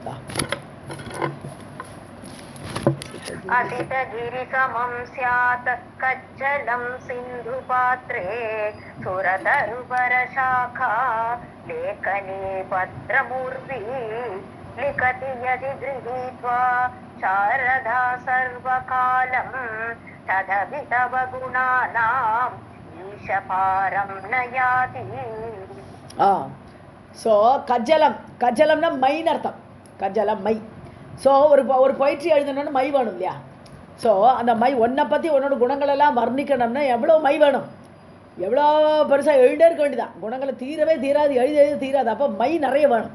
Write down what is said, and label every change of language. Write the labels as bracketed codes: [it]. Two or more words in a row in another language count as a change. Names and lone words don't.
[sa] असित गिरिसमं स्यात् कज्जलं सिन्धुपात्रे सुरतरुपरशाखा लेखनी पत्रमूर्ति लिखति यदि गृहीत्वा शारदा सर्वकालं तदपि तव गुणानाम् ईशपारं न याति. [ta] ஸோ கஜலம்னா மைன்னு அர்த்தம். கஜலம் மை. ஸோ ஒரு பொயிட்ரி எழுதணும்னு மை வேணும் இல்லையா. ஸோ அந்த மை ஒன்றை பற்றி உன்னோட குணங்களெல்லாம் வர்ணிக்கணும்னா எவ்வளோ மை வேணும், எவ்வளோ பெருசாக எழுதே இருக்க வேண்டியதான். குணங்களை தீரவே தீராது, எழுத தீராது. அப்போ மை நிறைய வேணும்.